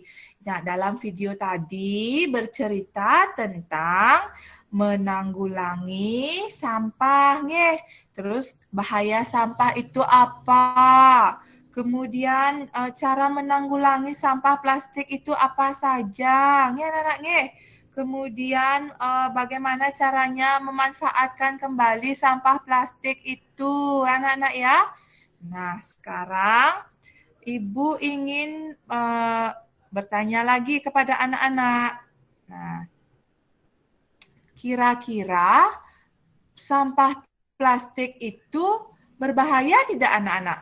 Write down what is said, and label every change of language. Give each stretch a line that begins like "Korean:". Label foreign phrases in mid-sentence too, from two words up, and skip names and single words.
Indonesian: Nah, dalam video tadi bercerita tentang menanggulangi sampah, nggih. Terus bahaya sampah itu apa? Kemudian cara menanggulangi sampah plastik itu apa saja, nggih anak-anak nggih. Kemudian bagaimana caranya memanfaatkan kembali sampah plastik itu, anak-anak ya. Nah, sekarang Ibu ingin bertanya lagi kepada anak-anak. Nah, kira-kira sampah plastik itu berbahaya tidak anak-anak?